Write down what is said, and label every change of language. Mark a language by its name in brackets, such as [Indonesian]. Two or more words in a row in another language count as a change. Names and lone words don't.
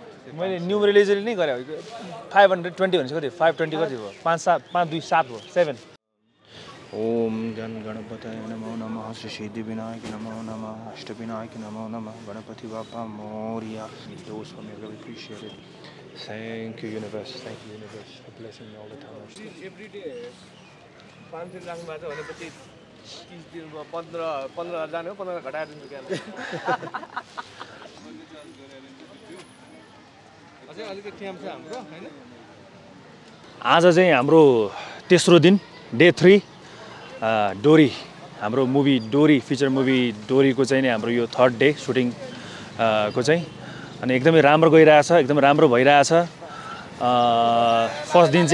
[Nepali] मैले न्युमरलिजली नै गरे 520 भनेको कति 520 कति भयो 5 2 7 हो 7 [Sanskrit] ओम गण गणपतये नमो नमः श्री सिद्धि विनायक नमो नमः अष्ट विनायक नमो नमः [Marathi] गणपति बाप्पा मोरिया [English] those for me really appreciate it thank you universe for blessing me all the time every day [Nepali] 5 दिन राख्नु भएको छ भनेपछि 30 दिन 15 जाने हो 15 घटाएर दिन्छु क्या अझै अलिकति टाइम छ हाम्रो हैन आज चाहिँ हाम्रो तेस्रो दिन डे 3 डोरी हाम्रो मुभी डोरी फिचर मुभी डोरीको चाहिँ नि हाम्रो यो [English] third day shooting [Nepali] को चाहिँ अनि एकदमै राम्रो गइरहेछ एकदमै राम्रो भइरहेछ फर्स्ट दिन